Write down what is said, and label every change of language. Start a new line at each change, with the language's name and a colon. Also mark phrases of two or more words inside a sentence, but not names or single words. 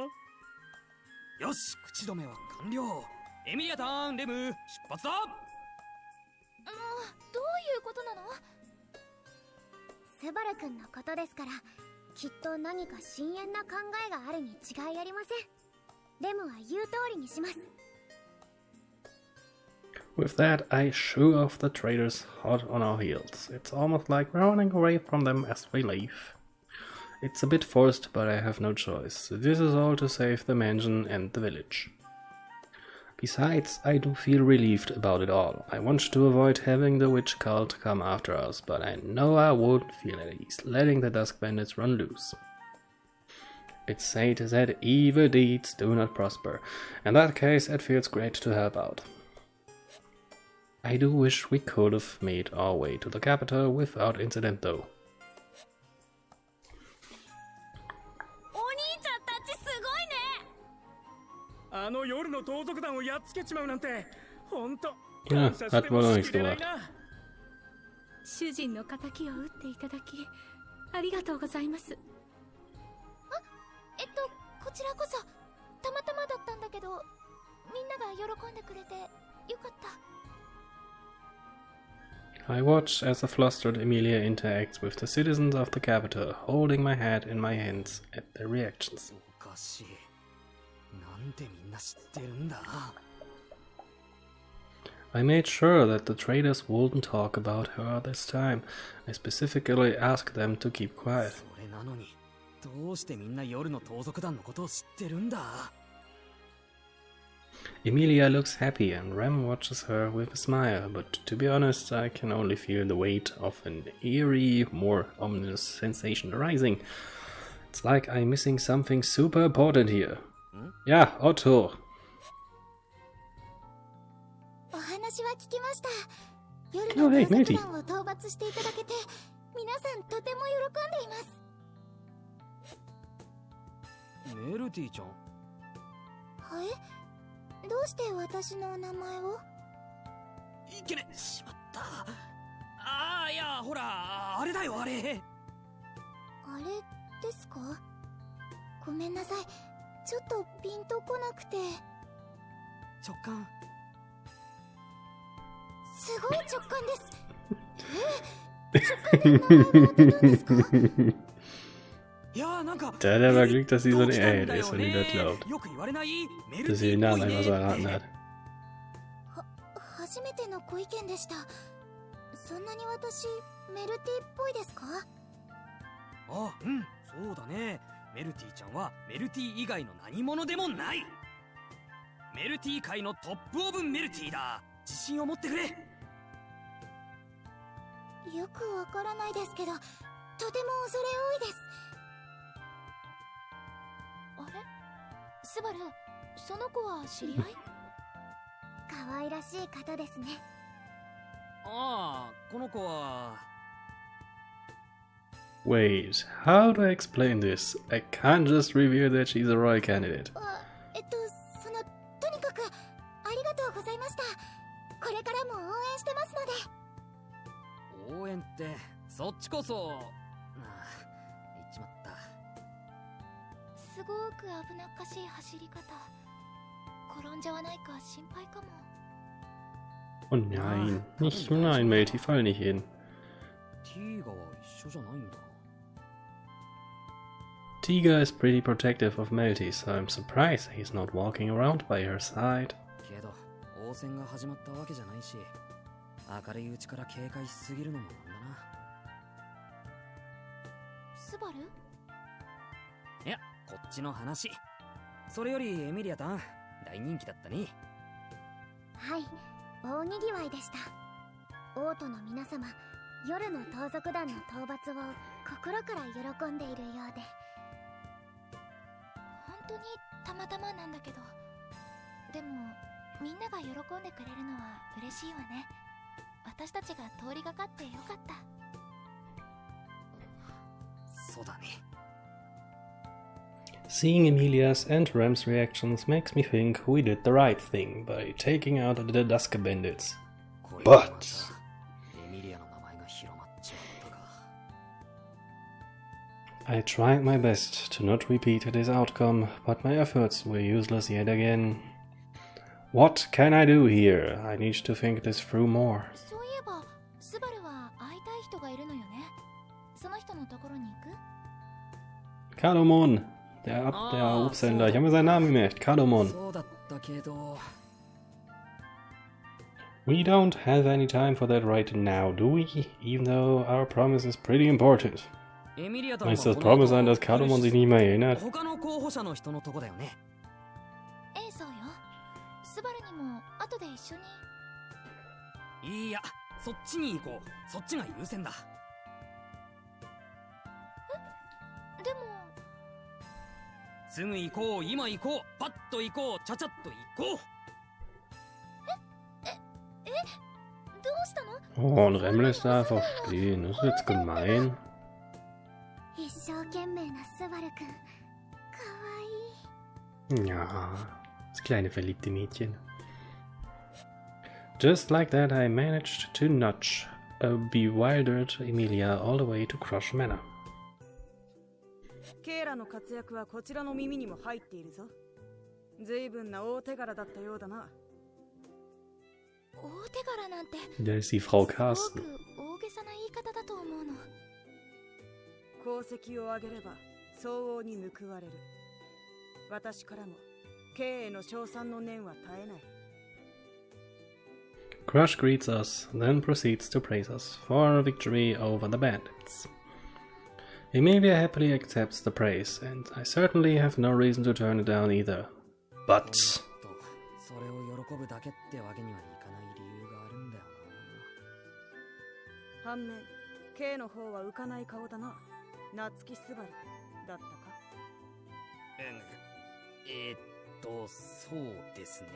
Japanese: よし、口止めは完了。エミリアターン、レム、出発だ。どういうことなの？スバル君のことですから、きっと何か深遠な考えがあるに違いありません。レムは言う通りにします。
English: With that, I shoo off the traitors hot on our heels. It's almost like we're running away from them as we leave. It's a bit forced, but I have no choice. This is all to save the mansion and the village. Besides, I do feel relieved about it all. I want to avoid having the witch cult come after us, but I know I wouldn't feel at ease letting the Dusk Bandits run loose. It's said that evil deeds do not prosper. In that case, it feels great to help out. I do wish we could have made our way to the capital without incident though.
Japanese: お兄ちゃんたちすごいね。あの夜の盗賊団をやっつけちまうなんて、本当。
German: Ja, hat wohl noch nichts gebracht.
Japanese: 主人の敵を撃っていただきありがとうございます。こちらこそたまたまだったんだけど、みんなが喜んでくれてよかった。
English: I watch as a flustered Emilia interacts with the citizens of the capital, holding my head in my hands at their reactions.
Japanese: おかしい。なんでみんな知ってるんだ。
English: I made sure that the traders wouldn't talk about her this time. I specifically asked them to keep quiet.
Japanese: それなのに、どうしてみんな夜の盗賊団のことを知ってるんだ。
English: Emilia looks happy and Rem watches her with a smile, but to be honest, I can only feel the weight of an eerie, more ominous sensation arising. It's like I'm missing something super important here. Yeah, Otto.
Japanese: お話は聞きました。夜
English: Oh,
Japanese: の
English: hey,
Japanese: 盗
English: matey.
Japanese: 賊団を討伐していただけて、皆さんとても喜んでいます。メルティちゃん。はい？どうして私の名前を？いけね、しまった。いや、ほら、あれだよ、あれ。あれですか？ごめんなさい。ちょっとピンとこなくて。直感。すごい直感です。直感で名前を当てたんですか？
German: Da hat er aber Glück, dass sie so eine, der ist so nicht glaubt, dass sie den Namen einfach so erraten hat.
Japanese: 初めてのご意見でした。そんなに私メルティっぽいですか？あ、うん、そうだね。メルティちゃんはメルティ以外の何者でもない。メルティ界の
English: top of
Japanese: メルティだ。自信を持ってくれ。よくわからないですけど、とても恐れ多いです。あれ、スバル、その子は知り合い？可愛らしい方ですね。ああ、この子は。
English: Wait, how do I explain this? I can't just reveal that she's a royal candidate.
Japanese: とにかくありがとうございました。これからも応援してますので。応援って、そっちこそ。ああ、言っちまった。すごく危なっかしい走り方。転んじゃわないか心配かも。
German: Oh nein, nicht, nein, Melty, fall nicht hin.
Japanese: ティーガは一緒じゃないんだ。
English: Tiga is pretty protective of Melty, so I'm surprised he's not walking around by her side.
Japanese: けど、応戦が始まったわけじゃないし、明るいうちから警戒しすぎるのもなんだな。スバル？いや、こっちの話。それよりエミリアタン、大人気だったね。はい、大にぎわいでした。王都の皆様、夜の盗賊団の討伐を心から喜んでいるようで。本当にたまたまなんだけど、でもみんなが喜んでくれるのは嬉しいわね。私たちが通りがかってよかった。そうだね。
English: Seeing Emilia's and Rem's reactions makes me think we did the right thing by taking out the Dusker bandits. But... I tried my best to not repeat this outcome, but my efforts were useless yet again. What can I do here? I need to think this through more.
Japanese: そういえば、スバルは会いたい人がいるのよね。その人のところに行く？
German: Kadumon! Der Obsthändler. Ich habe mir seinen Namen gemerkt. Kadumon.
English: We don't have any time for that right now, do we? Even though our promise is pretty important.
German: Müsste das Promise sein, dass Kadumon sich nicht mehr erinnert?
Japanese: 他の候補者の人のとこだよね。そうよ。スバルにも後で一緒に。いや、そっちに行こう。そっちが優先だ。でも。すぐ行こう、今行こう、パッと行こう、ちゃちゃっと行こう。どうしたの？ Oh, und Rem lässt da einfach stehen. Das ist jetzt gemein. 一生懸命なスバルくん。かわいい。
German: Ja, das kleine verliebte Mädchen.
English: Just like that, I managed to nudge a bewildered Emilia all the way to Crush Manor.
Japanese: ケイラの活躍はこちらの耳にも入っているぞ。随分な大手柄だったようだな。大手柄なんて。
German: Da ist die Frau
Japanese: す
German: Carsten.
Japanese: ごく大げさな言い方だと思うの。功績を上げれば相応に報われる。私からもケイへの称賛の念は絶えない。
English: Crush greets us, then proceeds to praise us for a victory over the bandits. Emilia happily accepts the praise, and I certainly have no reason to turn it down either. But...
Japanese: それを喜ぶだけってわけにはいかない理由があるんだよな。反面、ケイの方は浮かない顔だな。夏木スバルだったか？そうですね。